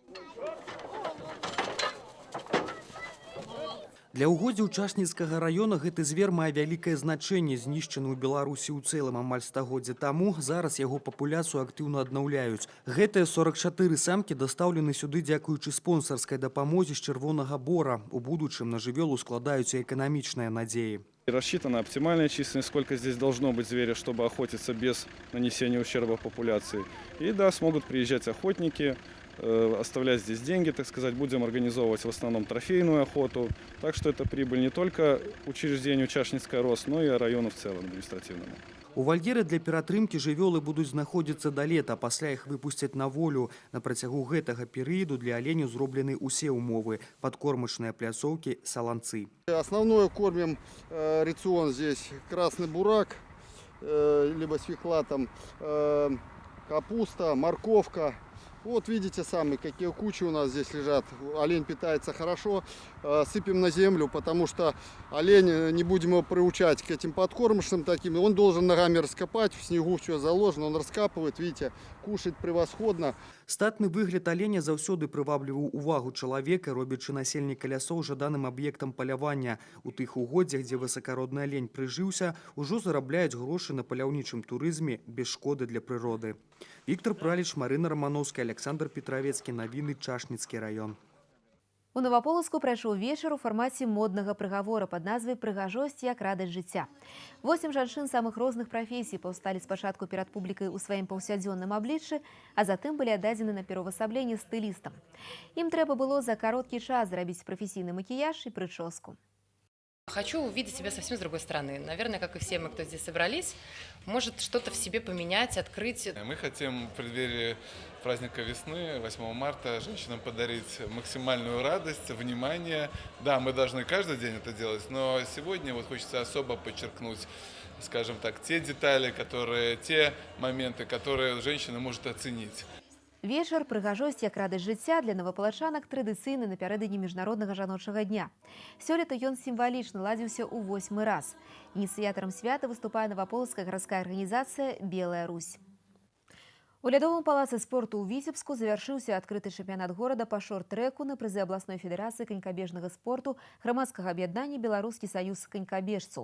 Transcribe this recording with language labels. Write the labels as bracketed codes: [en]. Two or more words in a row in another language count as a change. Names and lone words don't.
[be] Для угоддзяў Шашніцкага раёна гэты звер мае вялікае значэнне, знішчаны ў Беларусі ў цэлым амаль стагоддзя таму. Зараз яго папуляцыю актыўна аднаўляюць. Гэтыя 44 самкі дастаўлены сюды дзякуючы спонсарскай дапамозе з Чырвонага бора. У будучым на жывёлу складаюцца эканамічныя надзеі. [ru] Рассчитана оптимальная численность, сколько здесь должно быть зверя, чтобы охотиться без нанесения ущерба популяции. И да, смогут приезжать охотники, оставлять здесь деньги, так сказать. Будем организовывать в основном трофейную охоту. Так что это прибыль не только учреждению Чашніцкая РОС, но и району в целом административному. [be] У вальеры для ператрымкі жывёлы будуць знаходзіцца да лета, пасля іх выпусцяць на волю. На працягу гэтага перыяду для оленяў зроблены усе ўмовы: падкормачныя пляцоўкі, саланцы. [ru] Основное кормим рацион здесь красный бурак, либо с фихлатом, капуста, морковка. Вот видите сами, какие кучи у нас здесь лежат. Олень питается хорошо. Сыпем на землю, потому что олень, не будем его приучать к этим подкормочным таким. Он должен ногами раскопать, в снегу все заложено, он раскапывает, видите, кушает превосходно. [be] Статны выгляд аленя заўсёды прывабліваў увагу чалавека, робячы насельніка лясоў жаданым аб'ектам палявання. У тых угоддзях, дзе высакародны алень прыжыўся, ужо зарабляюць грошы на паляўнічым турызме без шкоды для прыроды. Віктор Праліч, Марына Рамановская, Александр Петровецкі. Навіны, Чашніцкі раён. У Новаполацку прайшоў вечар у фармаце моднага прыгавора пад назвай «Прыгажосць як радасць жыцця». 8 жанчын самых розных прафесій паўсталі спачатку перад публікай у сваім паўсядзённым абліччы, а затым былі аддадзены на пераўвасабленне стылістам. Ім трэба было за кароткі час зрабіць прафесійны макіяж і прычоску. [ru] Хочу увидеть себя совсем с другой стороны. Наверное, как и все мы, кто здесь собрались, может что-то в себе поменять, открыть. Мы хотим в преддверии праздника весны, 8 марта, женщинам подарить максимальную радость, внимание. Да, мы должны каждый день это делать, но сегодня вот хочется особо подчеркнуть, скажем так, те детали, те моменты, которые женщина может оценить. [be] Вечар «Прыгажосць як радасць жыцця» для новапалачанак традыцыйны напярэдадні міжнароднага жаночага дня. Сёлета ён сімвалічна ладзіўся ў 8-мы раз. Ініцыятарам свята выступае Новаполацкая гарадская арганізацыя «Белая Русь». У лядовым палацы спорту ў Віцебску завяршыўся адкрыты чэмпіянат горада па шорт-трэку на прызы абласной федэрацыі канькабежнага спорту грамадскага аб'яднання «Беларускі саюз канькабежцаў».